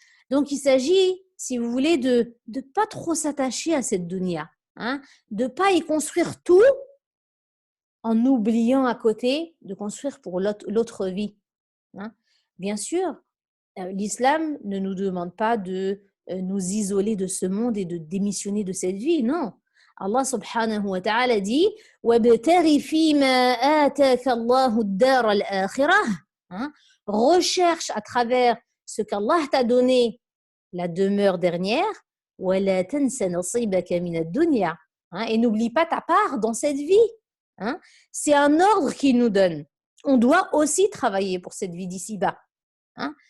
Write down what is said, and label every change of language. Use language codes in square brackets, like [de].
[fr] Donc il s'agit, si vous voulez, de ne pas trop s'attacher à cette dunya, de ne pas y construire tout en oubliant à côté de construire pour l'autre vie. Bien sûr, l'islam ne nous demande pas de nous isoler de ce monde et de démissionner de cette vie, non. Allah subhanahu wa ta'ala dit [ar] وَابْتَغِ فِي مَا آتَاكَ اللَّهُ الدَّارَ الْآخِرَةَ. [fr] Recherche à travers ce qu'Allah t'a donné la demeure dernière [ar] وَلَا تَنْسَ نَصِيبَكَ مِنَ الدُّنْيَا. [fr] Et n'oublie pas ta part dans cette vie. C'est un ordre qu'il nous donne. on doit aussi travailler pour cette vie d'ici-bas. Hein.